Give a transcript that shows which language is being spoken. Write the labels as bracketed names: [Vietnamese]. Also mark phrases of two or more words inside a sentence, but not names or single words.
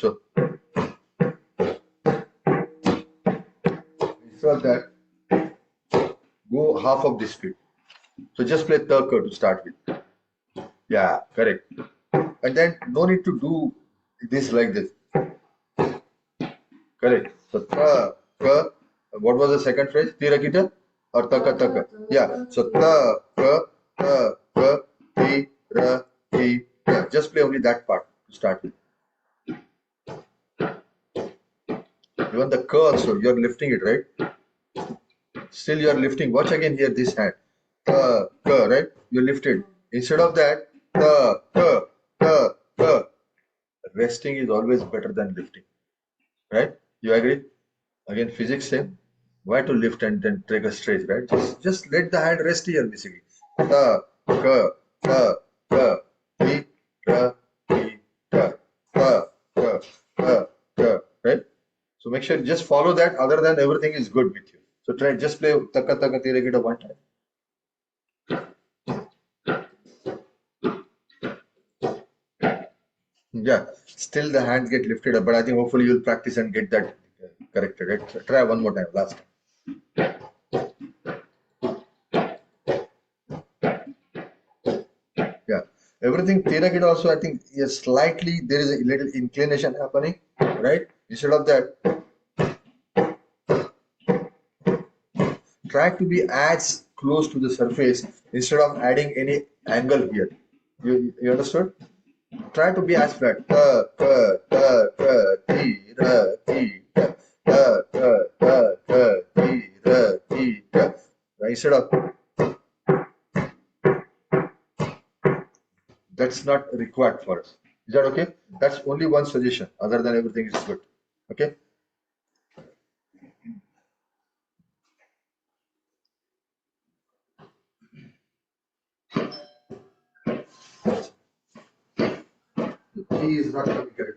[English] So instead of that, go half of the speed. So just play third to start with. Yeah, correct. And then no need to do this like this. Correct. So ta, ka, what was the second phrase? Tirakita or taka taka? Yeah. So ta, ka, ti, ra, ti, ta. Just play only that part to start with. Even the ka also, you're lifting it, right? Still you're lifting. Watch again here this hand. Ta, ka, right? You lift it. Instead of that, ta, ka. Resting is always better than lifting. Right? You agree? Again, physics same. Why to lift and then take a stretch, right? Just let the hand rest here, basically. Ta, ka, ti, ra, ti, ta, right? So make sure just follow that. Other than everything is good with you. So try just play taka tira kita one time. Yeah, still the hands get lifted up, but I think hopefully you'll practice and get that corrected. Right? So try one more time, last time. Yeah, everything Tirakit also, I think, is slightly, there is a little inclination happening, right? Instead of that, try to be as close to the surface instead of adding any angle here. You understood? Try to be as flat. Ti, ra, ti, ti, ra, ti, Instead of that's not required for us. Is that okay? That's only one suggestion. Other than everything is good. Okay. The key is not coming correctly.